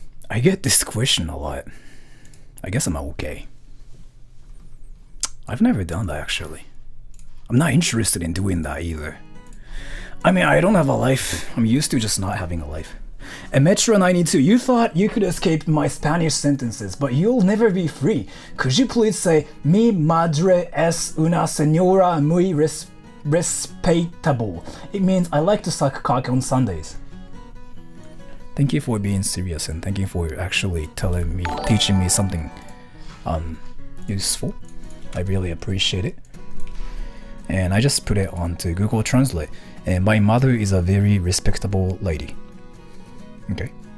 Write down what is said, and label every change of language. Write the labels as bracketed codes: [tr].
[en] I get this question a lot. I guess I'm okay. I've never done that actually. I'm not interested in doing that either. I mean, I don't have a life. I'm used to just not having a life. And Metro 92, you thought you could escape my Spanish sentences, but you'll never be free. Could you please say, [es] Mi madre es una señora muy respetable? [en] It means I like to suck cock on Sundays. Thank you for being serious and thank you for actually teaching me something useful. I really appreciate it. And I just put it onto Google Translate. And my mother is a very respectable lady. Okay.